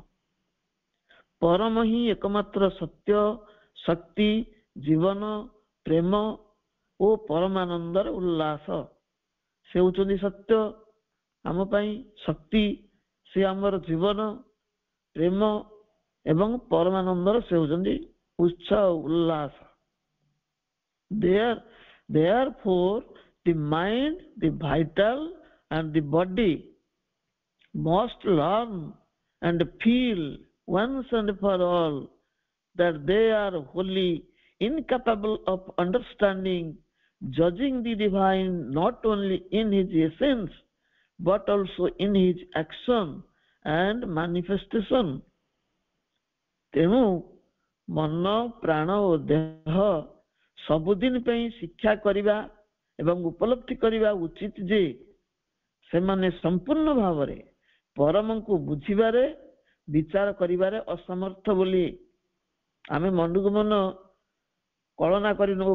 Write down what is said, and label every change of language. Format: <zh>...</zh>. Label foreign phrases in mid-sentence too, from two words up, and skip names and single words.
<or>ପରମ ହିଁ ଏକମାତ୍ର ସତ୍ୟ, ଶକ୍ତି, ଜୀବନ, ପ୍ରେମ ଓ ପରମାନନ୍ଦର ଉଲ୍ଲାସ। ସେ ହେଉଛନ୍ତି ସତ୍ୟ ଆମ ପାଇଁ, ଶକ୍ତି ସେ ଆମର ଜୀବନ, ପ୍ରେମ ଏବଂ ପରମାନନ୍ଦର ସେ ହେଉଛନ୍ତି ଉତ୍ସାହ, ଉଲ୍ଲାସ।</or> <en>Therefore the mind, the vital and the body must learn and feel once and for all that they are wholly incapable of understanding, judging the divine not only in his essence but also in his action and manifestation.</en> <or>ତେଣୁ ମନ, ପ୍ରାଣ ଓ ଦେହ ସବୁଦିନ ପାଇଁ ଶିକ୍ଷା କରିବା ଏବଂ ଉପଲବ୍ଧି କରିବା ଉଚିତ ଯେ ସେମାନେ ସମ୍ପୂର୍ଣ୍ଣ ଭାବରେ ପରମଙ୍କୁ ବୁଝିବାରେ, ବିଚାର କରିବାରେ ଅସମର୍ଥ ବୋଲି ଆମେ ମନକୁ ମନ କଳନା କରିନେବୁ।</or>